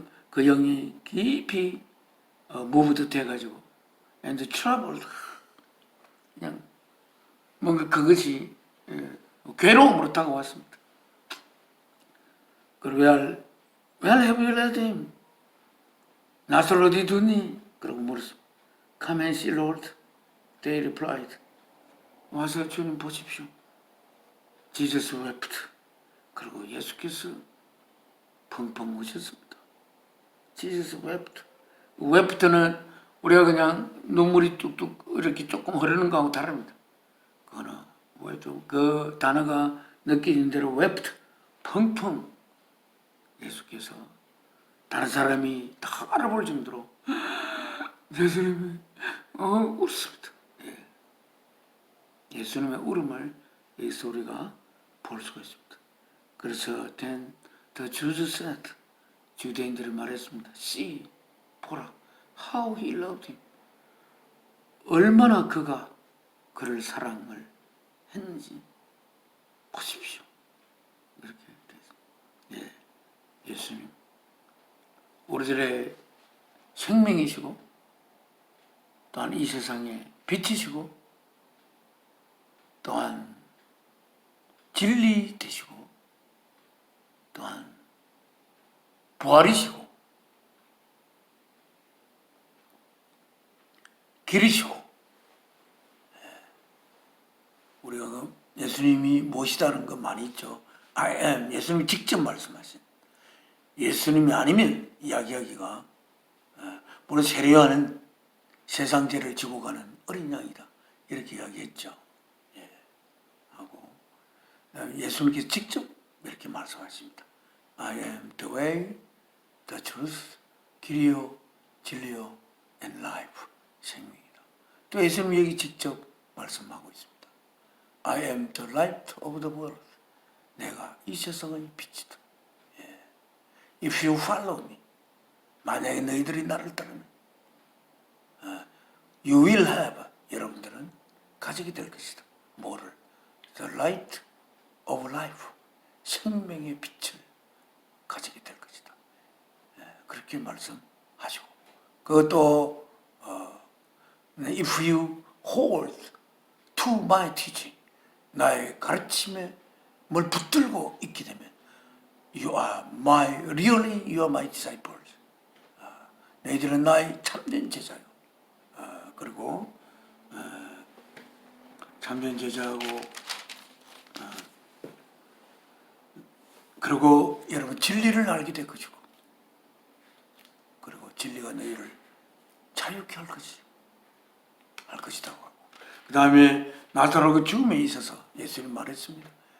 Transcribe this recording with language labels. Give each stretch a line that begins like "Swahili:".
Korean: 그 영이 깊이 moved 돼가지고
English: and troubled,
Korean: 그냥 뭔가 그것이 괴로움으로 다가왔습니다. 그리고
English: where have you led him?
Korean: 나사로 어디 두니? 그러고 물었습니다.
English: Come and see, Lord. They replied.
Korean: 와서 주님 보십시오.
English: Jesus wept.
Korean: 그리고 예수께서 펑펑 우셨습니다.
English: Jesus wept.
Korean: wept는 우리가 그냥 눈물이 뚝뚝 이렇게 조금 흐르는 거하고 다릅니다. 그거는 그 단어가 느끼는 대로 wept, 펑펑. 예수께서 다른 사람이 다 알아볼 정도로 예수님이 울었습니다. 예수님의 울음을 여기서 우리가 볼 수가 있습니다. 그래서
English: then the Jews said,
Korean: 주대인들이 말했습니다.
English: See,
Korean: 보라,
English: how he loved him.
Korean: 얼마나 그가 그를 사랑을 했는지 보십시오. 이렇게 되었습니다. 예수님, 우리들의 생명이시고 또한 이 세상의 빛이시고 또한 진리 되시고 또한 부활이시고 길이시고, 우리가 예수님이 무엇이다는 거 많이 있죠.
English: I am,
Korean: 예수님이 직접 말씀하신, 예수님이 아니면 이야기하기가, 물론 세례요한은 세상 죄를 지고 가는 어린 양이다. 이렇게 이야기했죠. 예. 하고 예수님께서 직접 이렇게 말씀하십니다.
English: I am the way, the truth,
Korean: 길이요, 진리요,
English: and life.
Korean: 생명이다. 또 예수님 여기 직접 말씀하고 있습니다.
English: I am the light of the world.
Korean: 내가 이 세상의 빛이다. 예.
English: If you follow me.
Korean: 만약에 너희들이 나를 따르면
English: you will have,
Korean: 여러분들은 가지게 될 것이다. 뭐를?
English: The light of life.
Korean: 생명의 빛을 가지게 될 것이다. 그렇게 말씀하시고 그것도
English: if you hold to my teaching,
Korean: 나의 가르침에 뭘 붙들고 있게 되면
English: you are my disciples.
Korean: 너희들은 나의 참된 제자요. 그리고 참된 제자하고 그리고 여러분 진리를 알게 될 것이고 그리고 진리가 너희를 자유케 할 것이라고 하고 그 다음에 나사로가 죽음에 있어서 예수님 말했습니다.